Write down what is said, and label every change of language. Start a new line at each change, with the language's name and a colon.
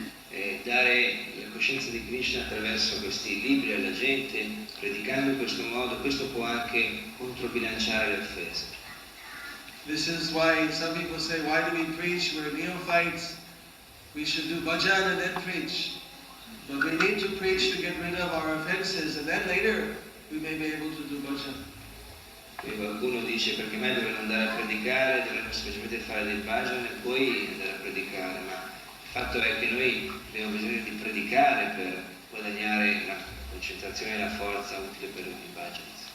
Italian: E dare la coscienza di Krishna attraverso questi libri alla gente, predicando in questo modo, questo può anche controbilanciare le offese.
English: This is why some people say, why do we preach? We're neophytes. We should do bhajan and then preach. But we need to preach to get rid of our offenses, and then later we may be able to do bhajan.
Italian: Quindi qualcuno dice perché mai dovremmo andare a predicare, dovremmo semplicemente fare del bhajan e poi andare a predicare, ma il fatto è che noi abbiamo bisogno di predicare per guadagnare la concentrazione e la forza utile per il bhajan.